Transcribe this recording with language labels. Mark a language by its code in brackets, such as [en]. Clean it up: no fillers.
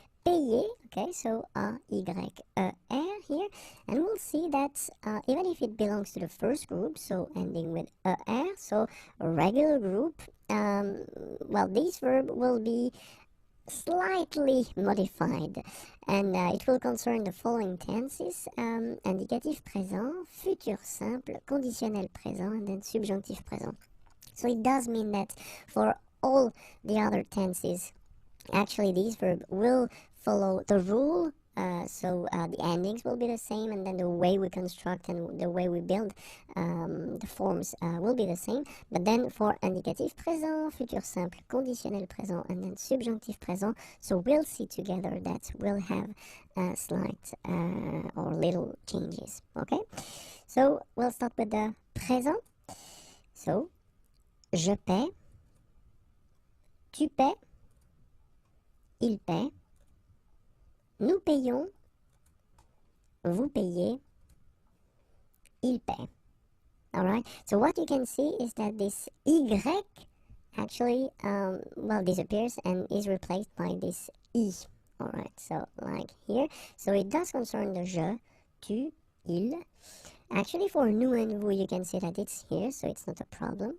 [en] Payer, okay, so A, Y, E, R here, and we'll see that even if it belongs to the first group, so ending with E, R, so a regular group, well, this verb will be slightly modified, and it will concern the following tenses, indicatif présent, futur simple, conditionnel présent, and then subjonctif présent. So it does mean that for all the other tenses, actually this verb will follow the rule So the endings will be the same, and then the way we construct and the way we build the forms will be the same. But then for indicatif présent, futur simple, conditionnel présent, and then subjonctif présent, so we'll see together that we'll have slight or little changes. Okay, so we'll start with the présent. So [fr] je paie, tu paies, il paie, nous payons, vous payez, il paie. [en] Alright, so what you can see is that this Y actually, disappears and is replaced by this I. Alright, so like here. So it does concern the je, tu, il. Actually, for nous and vous, you can see that it's here, so it's not a problem.